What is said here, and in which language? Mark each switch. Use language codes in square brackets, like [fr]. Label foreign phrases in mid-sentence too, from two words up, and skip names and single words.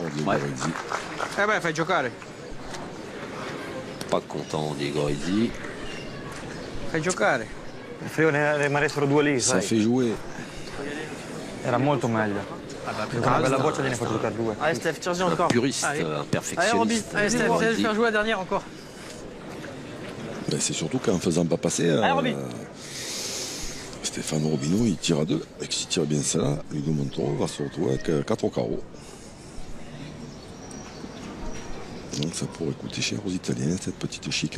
[fr] Pour Diego Rizzi. [it] Eh beh, fai giocare. [fr] Pas content Diego Rizzi. [it] Fai giocare. Preferivo ne rimanessero 2 lì, [fr] Ça [it] sai. [fr] fait jouer. [it] Era molto meglio. Con una bella boccia gliene faccio giocare 2. [fr] Allez, Steph, tire-y Un encore. puriste, Allez. un Allez, Roby. perfectionniste. Allez, Steph, Diego essaie de Rizzi. faire jouer la dernière encore. Ben, c'est surtout qu'en ne faisant pas passer, Allez, Roby. Stéphane Robineau, il tire à 2. Et que s'il tire bien ça, Ludo Montoro va se retrouver avec 4 au carreau. Donc ça pourrait coûter cher aux Italiens, cette petite chica.